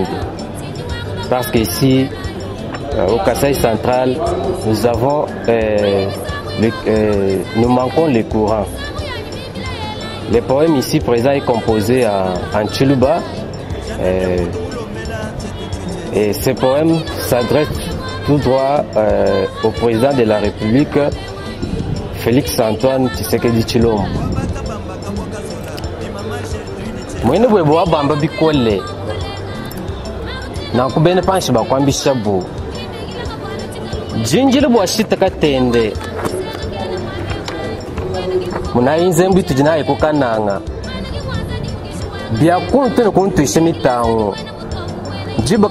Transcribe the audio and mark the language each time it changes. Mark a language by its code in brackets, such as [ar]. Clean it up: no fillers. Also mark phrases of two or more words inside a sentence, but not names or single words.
[fr] Parce qu'ici, au Kasaï central, nous manquons les courants. Le poème ici présent est composé en Tchuluba. Et ce poème s'adresse tout droit au président de la République, Félix Antoine Tshisekedi Tshilombo. [lua] Mwene bwe bwabamba bikole nakubene panshi bakwambisha bu jinjiri bwa Chit Katende munayinze mbitu jinaye kukananga bya kuntu ne kuntu ishemitango jibo